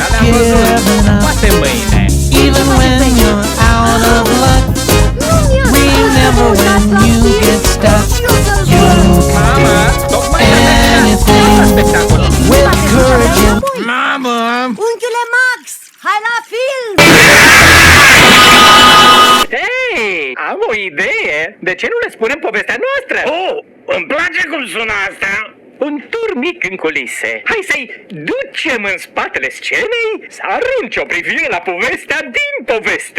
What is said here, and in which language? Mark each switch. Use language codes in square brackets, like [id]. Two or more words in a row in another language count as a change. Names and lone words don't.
[en] giving up. [ro] Poate mâine. [en] Even when you're out of luck, remember when you get stuck, you can [ro] Mama, [en] do [ro] tocmai [en] anything [ro] spectacolul. [en] with courage and [ro] Mamă! Unchiule Max, hai la film! Hei, am o idee. De ce nu le spunem povestea noastră? Oh, îmi place cum sună asta. Un tur mic în culise. Hai să-i ducem în spatele scenei să arunce o privire la povestea din poveste.